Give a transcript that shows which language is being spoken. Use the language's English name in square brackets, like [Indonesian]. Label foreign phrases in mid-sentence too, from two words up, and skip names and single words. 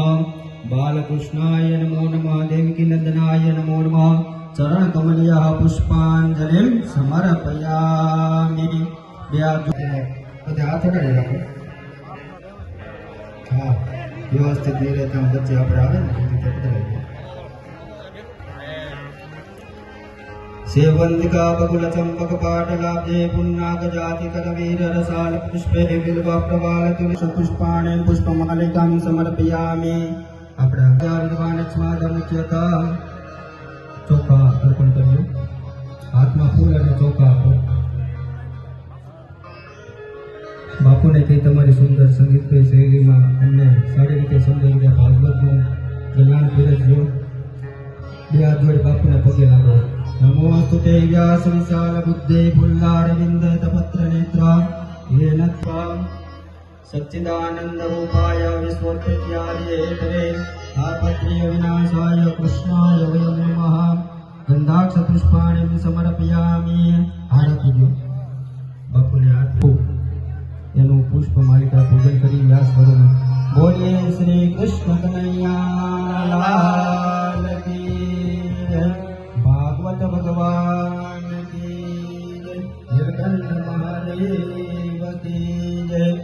[Sanskrit] બાલકૃષ્ણાય નમો નમઃ. દેવકી નંદનાય નમો નમઃ. ચરણ કમલ્ય પુષ્પાંજલિ સમર્પયામિ. [Gujarati] બે હાથ બધા હાથ અડાડી રાખો. હા, વ્યવસ્થિત નહીં રહેતા વચ્ચે આપણે આવે ને રીતે પધરાવી. [Sanskrit] सेवंतिका बकुल चंपक पाटलाब्जे पुन्नाग जाति करवीर रसाल पुष्पे बिल्व प्रवाल तुलसी पुष्पाणि पुष्पमालिकां समर्पयामि. [Gujarati] આપણે અગિયાર વિદ્વાન સ્માદમ મુખ્યતા ચોખા અર્પણ કર્યું. હાથમાં ફૂલ અને ચોખા આપો. બાપુને કહી તમારી સુંદર સંગીતમય શૈલીમાં અમને સારી રીતે સમજાવી રીતે ભાગવતનું જ્ઞાન પીરસજો. બે હાથ જોડી બાપુને પગે લાગો. [Sanskrit] नमोस्तुते व्यास विशाल बुद्धे पुल्लारविंद तपत्र नेत्रा येन त्वां सच्चिदानंद रूपाय विश्वोत्पत्त्यादि हेतवे तापत्र्य विनाशाय कृष्णाय वयं नमः. गंधाक्ष पुष्पाणि समर्पयामि. [Gujarati] આરતી દો બાપુને હાથ એનુ પુષ્પ માલિકા પૂજન કરી વ્યાસ સ્વરૂપ બોલીએ શ્રી કૃષ્ણ કનૈયા લાલ [Hindi] की जय. [Gujarati] ભાગવત ભગવાન [Hindi] की जय. [Gujarati] નીલકંઠ મહાદેવ [Hindi] की जय.